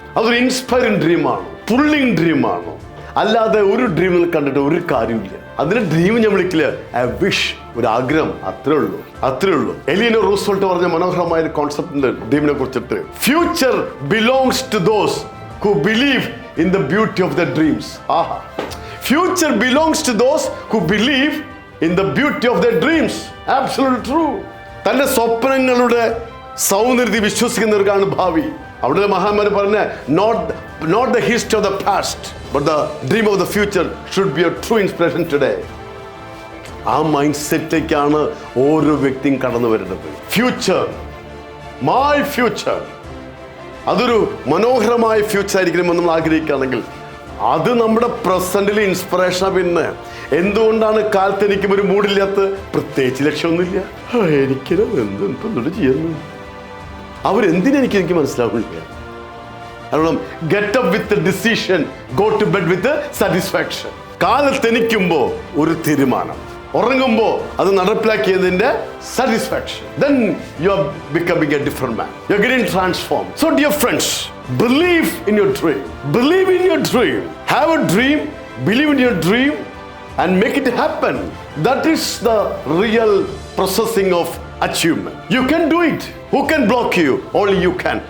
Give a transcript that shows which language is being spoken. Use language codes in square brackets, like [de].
[ml] അതൊരു inspiring ഡ്രീമാണോ, pulling ഡ്രീമാണോ? അല്ലാതെ ഒരു ഡ്രീമിൽ കണ്ടിട്ട് ഒരു കാര്യമില്ല. അതിന് ഡ്രീം ഞാൻ വിളിക്കില്ല, [en] a wish, [ml] ഒരു ആഗ്രഹം. അത്രേ ഉള്ളൂ. എലിയനോ റൂസ്വെൽറ്റ് പറഞ്ഞ മനോഹരമായ ഒരു കോൺസെപ്റ്റിന്റെ ഡ്രീമിനെ കുറിച്ചിട്ട്, [en] Future belongs to those who believe in the beauty of their dreams. Future belongs to those who believe in the beauty of their dreams. Absolutely true. [ml] തന്റെ സ്വപ്നങ്ങളുടെ സൗന്ദര്യത്തിൽ വിശ്വസിക്കുന്നവർക്കാണ് ഭാവി. അവിടെ മഹാന്മാർ പറഞ്ഞ, [en] not the history of the past, but the dream of the future should be a true inspiration today. [ml] ആ mind സെറ്റിലേക്കാണ് ഓരോ വ്യക്തിയും കടന്നു വരുന്നത്. ഫ്യൂച്ചർ, മൈ ഫ്യൂച്ചർ, അതൊരു മനോഹരമായ ഫ്യൂച്ചർ ആയിരിക്കണമെന്ന് നമ്മൾ ആഗ്രഹിക്കുകയാണെങ്കിൽ അത് നമ്മുടെ പ്രസന്റിൽ ഇൻസ്പിറേഷനാണ്. പിന്നെ എന്തുകൊണ്ടാണ് കാലത്ത് എനിക്കും ഒരു മൂഡില്ലാത്ത? പ്രത്യേകിച്ച് ലക്ഷ്യമൊന്നുമില്ല. എനിക്കത് എന്തുകൊണ്ട് ചെയ്യുന്നു, അവരെന്തിനെനിക്ക് മനസ്സിലാവില്ല. കാരണം [en] Get up with decision, go to bed with satisfaction. [ml] കാലത്തെനിക്കുമ്പോ ഒരു തീരുമാനം, ഉറങ്ങുമ്പോൾ അത് നടപ്പിലാക്കിയതിന്റെ satisfaction. [en] Then you are becoming a different man. You are getting transformed. So dear friends, believe in your dream. Believe in your dream. Have a dream, believe in your dream and make it happen. That is the real processing of achievement. You can do it. Who can block you? Only you can.